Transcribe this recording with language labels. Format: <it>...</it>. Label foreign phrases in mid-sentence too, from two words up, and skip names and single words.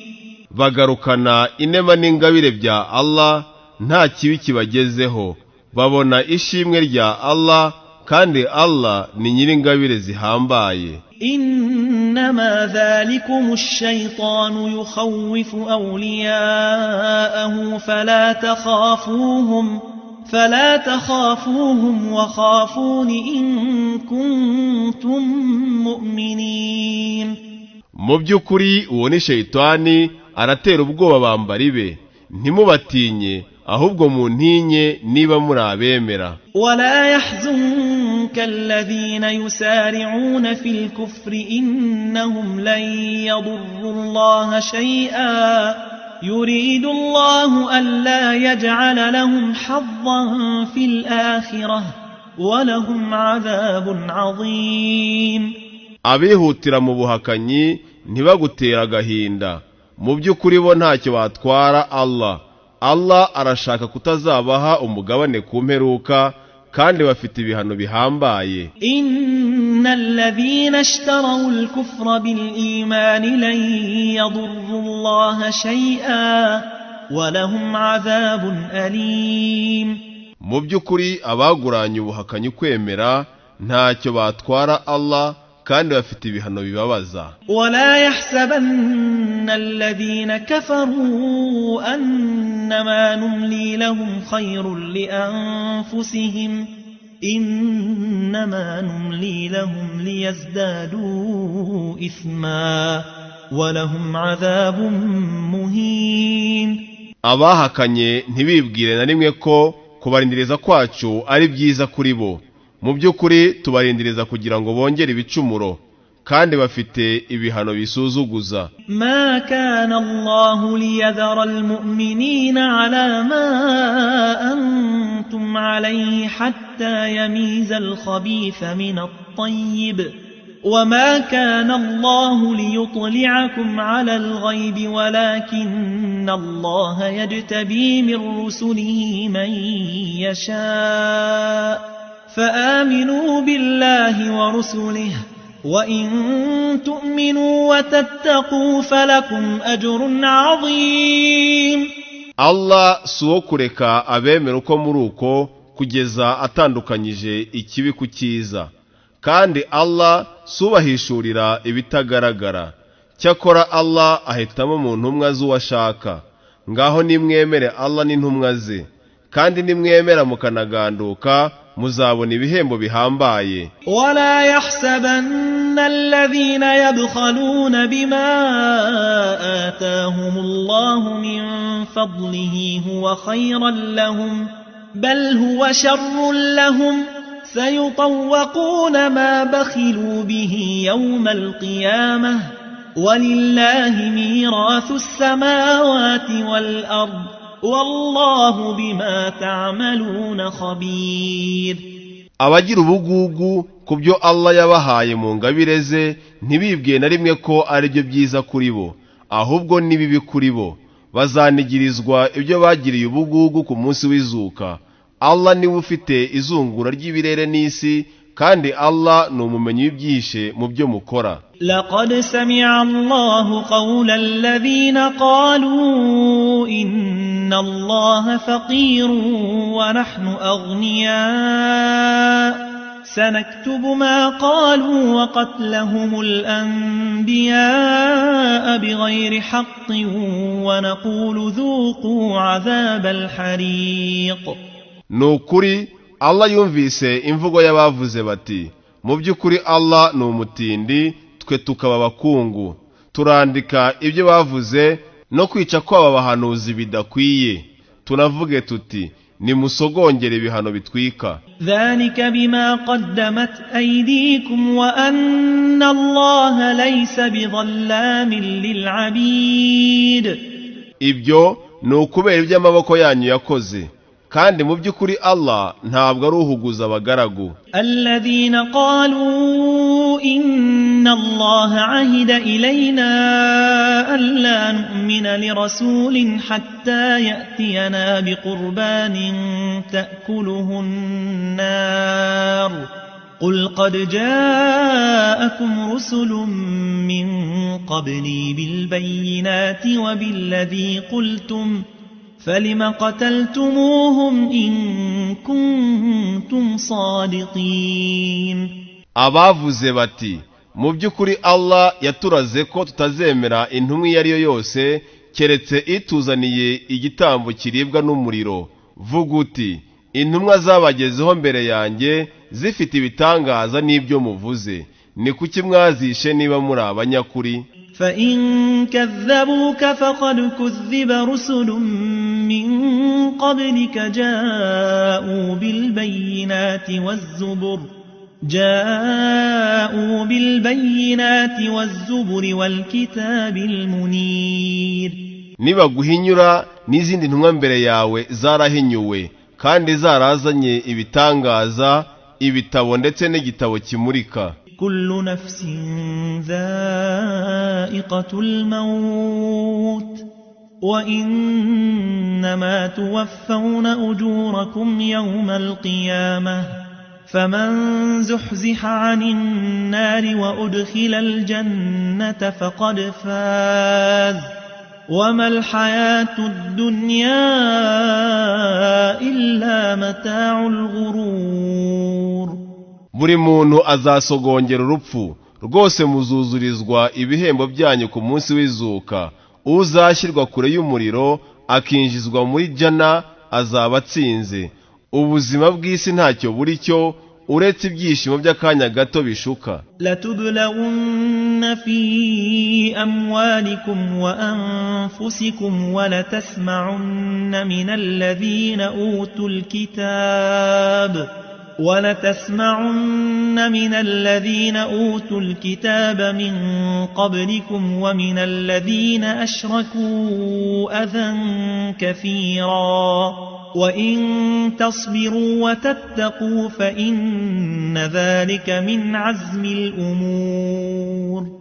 <rw>bagarukana inema n'ingabire bya Allah, nta kibi kibagezeho, babona ishimwe rya Allah, kandi Allah ni nyir'ingabire zihambaye.</rw> <ar>إنما ذلكم الشيطان يخوف أولياءه فلا تخافوهم وخافون إن كنتم مؤمنين.</ar> <rw>mu by'ukuri uwo ni Shayitani, aratera ubwoba bambari be, ntimubatinye ahubwo muntinye niba muri abemera.</rw> <ar>ولا يحزنك الذين يسارعون في الكفر إنهم لن يضروا الله شيئا يريد الله ألا يجعل لهم حظا في الآخرة ولهم عذاب عظيم.</ar> <rw>abihutira mu buhakanyi ntibagutera agahinda, mu by'ukuri bo ntacyo batwara Allah. Allah arashaka kutazabaha umugabane ku mperuka, kandi bafite ibihano bihambaye.</rw> <ar>إن الذين اشتروا الكفر بالإيمان لن يضروا الله شيئا ولهم عذاب أليم.</ar> <rw>mu by'ukuri abaguranye ubuhakanyi kwemera ntacyo batwara Allah, kandi bafite ibihano bibabaza.</rw> <ar>ولا يحسبن الذين كفروا أنما نملي لهم خير لأنفسهم إنما نملي لهم ليزدادوا إثما ولهم عذاب مهين.</ar> <rw>abahakanye ntibibwire na rimwe ko kubarindiriza kwacu ari byiza kuri bo. mu by'ukuri tubarindiriza kugira ngo bongere ibicumuro, kandi bafite ibihano bisuzuguza.</rw> <ar>ما كان الله ليذر المؤمنين على ما أنتم عليه حتى يميز الخبيث من الطيب وما كان الله ليطلعكم على الغيب ولكن الله يجتبي من رسله من يشاء فآمنوا بالله ورسله وإن تؤمنوا وتتقوا فلكم أجر عظيم.</ar> <rw>Allah suwo kureka abemera uko muri uko kugeza atandukanyije ikibi ku cyiza, kandi Allah subahishurira ibitagaragara. Cyakora Allah ahitamo mu ntumwa z'uwashaka. Ngaho nimwemere Allah n'intumwa ze, kandi nimwemera mukanaganduka muzabona ibihembo bihambaye.</rw> <ar>ولا يحسبن الذين يبخلون بما آتاهم الله من فضله هو خيرا لهم بل هو شر لهم سيطوقون ما بخلوا به يوم القيامة ولله ميراث السماوات والأرض والله بما تعملون خبير.</ar> <rw>Abagira ubugugu kubyo Allah yabahaye mu ngabire ze ntibibwiye na rimwe ko ari byo byiza kuri bo, ahubwo ni bibi kuri bo. Bazanigirizwa ibyo bagiriye ubugugu ku munsi w'izuka. Allah niwe ufite izungura ry'ibirere n'isi, kandi Allah ni umumenyi w'ibyishe mu byo mukora.</rw> <ar>لقد سمع الله قول الذين قالوا إن الله فقير ونحن أغنياء سنكتب ما قالوا وقتلهم الأنبياء بغير حق ونقول ذوقوا عذاب الحريق.</ar> <rw>Nukuri Allah yumvise imvugo y'abavuze bati, mu by'ukuri Allah ni umutindi, twe tukaba abakungu. Turandika ibyo bavuze no kwica kw'aba bahanuzi bidakwiye. Tunavuge tuti, nimusogongere ibihano bitwika.</rw> <ar>ذلك بما قدمت أيديكم وأن الله ليس بظلام للعبيد.</ar> <rw>Ibyo ni ukubera iby'amaboko yanyu yakoze, kandi mu by'ukuri Allah ntabwo ari uhuguza abagaragu.</rw> <ar>الذين قالوا إن الله عهد إلينا ألا نؤمن لرسول حتى يأتينا بقربان تأكله النار قل قد جاءكم رسل من قبلي بالبينات وبالذي قلتم فلم قتلتموهم إن كنتم صادقين.</ar> <rw>Abavuze bati, mu by'ukuri Allah yaturaze ko tutazemera intumwa iyo ari yo yose keretse ituzaniye igitambo kiribwa n'umuriro. Vuga uti, intumwa zabagezeho mbere yanjye zifite ibitangaza n'ibyo muvuze, ni kuki mwazishe niba muri abanyakuri?</rw> <ar>فإن كذبوك فقد كذب رسل من قبلك جاءوا بالبينات والزبر والكتاب المنير.</ar> <rw>Nibaguhinyura n'izindi ntumwa mbere yawe zarahinyuwe, kandi zarazanye ibitangaza, ibitabo ndetse n'igitabo kimurika.</rw> <ar>كل نفس ذائقة الموت وإنما توفون أجوركم يوم القيامة فمن زحزح عن النار وأدخل الجنة فقد فاز وما الحياة الدنيا إلا متاع الغرور.</ar> <rw>Buri muntu azasogongera urupfu, rwose muzuzurizwa ibihembo byanyu ku munsi w'izuka. Uzashyirwa kure y'umuriro akinjizwa muri jana azaba atsinze. Ubuzima bw'isi ntacyo buri cyo uretse ibyishimo by'akanya gato bishuka.</rw> <ar>لتبلغن في أموالكم وأنفسكم ولتسمعن من الذين أوتوا الكتاب من قبلكم ومن الذين أشركوا أذى كثيرا وإن تصبروا وتتقوا فإن ذلك من عزم الأمور.</ar>